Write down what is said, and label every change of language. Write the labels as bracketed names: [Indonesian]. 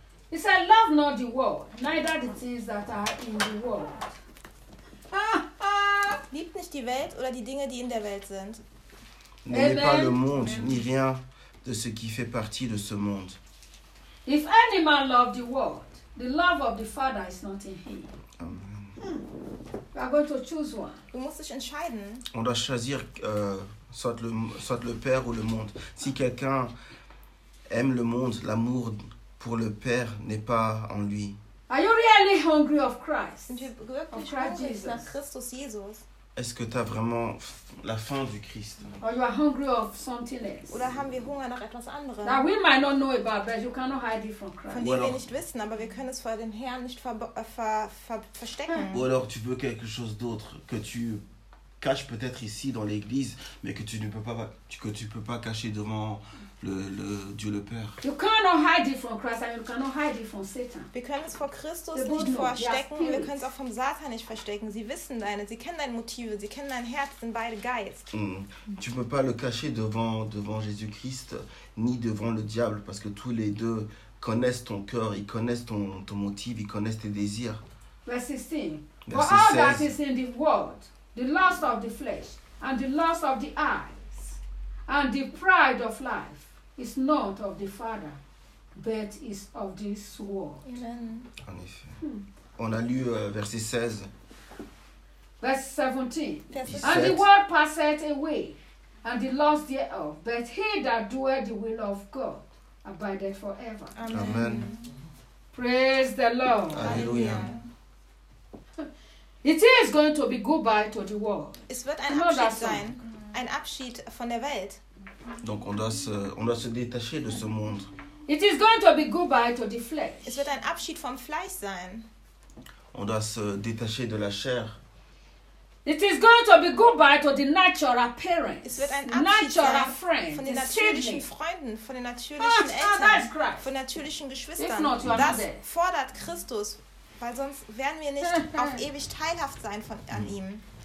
[English] He said, love not the world, neither the things that are in the world. [German] Liebt nicht die Welt oder die Dinge, die in der Welt sind. [French] N'aimez pas le monde, ni rien de ce qui fait partie de ce monde. [English] If any man love the world, the love of the Father is not in him. We are going to choose one. [German] Du musst dich entscheiden. [French] On doit choisir soit le Père ou le monde. Si quelqu'un aime le monde, l'amour pour le Père n'est pas en lui. [English] Are you really hungry of Christ? Jesus. [French] Est-ce que tu as vraiment la faim du Christ? [English] Or you are hungry of something else? [German] Oder haben wir Hunger nach etwas anderem? [English] That we might not know about, but you cannot hide it from Christ. [German] Von dem wir nicht wissen, aber wir können es vor dem Herrn nicht verstecken. [French] Ou alors tu veux quelque chose d'autre que tu caches peut-être ici dans l'église, mais que tu ne peux pas cacher devant le Dieu le Père. [English] You cannot hide it from Christ, and you cannot hide it from Satan. [German] Wir können es vor Christus nicht verstecken, wir können es auch vom Satan nicht verstecken. Sie wissen deine, sie kennen deine Motive, sie kennen dein Herz, sind beide Geist. [French] Tu peux pas le cacher devant Jésus-Christ ni devant le diable, parce que tous les deux connaissent ton cœur, ils connaissent ton motif, ils connaissent tes désirs. [English] Verse 16. For all that is in the world, the lust of the flesh and the lust of the eyes and the pride of life is not of the Father, but is of this world. Amen. [French] En effet. On a lu verset 16. [English] Verse 17. 17. And the world passeth away, and the lust thereof, but he that doeth the will of God abideth forever. Amen. Amen. Praise the Lord. Hallelujah. It is going to be goodbye to the world. [German] Es wird ein Abschied sein. Ein Abschied von der Welt. [French] Donc on doit se détacher de ce monde. [English] It is going to be goodbye to the flesh. [German] Es wird ein Abschied vom Fleisch sein. [French] On doit se détacher de la chair. [English] It is going to be goodbye to the natural parents. [German] Es wird ein Abschied sein von den natürlichen Freunden, von den natürlichen Eltern, von natürlichen Geschwistern. Das fordert Christus, weil sonst werden wir nicht auf ewig teilhaft sein an ihm.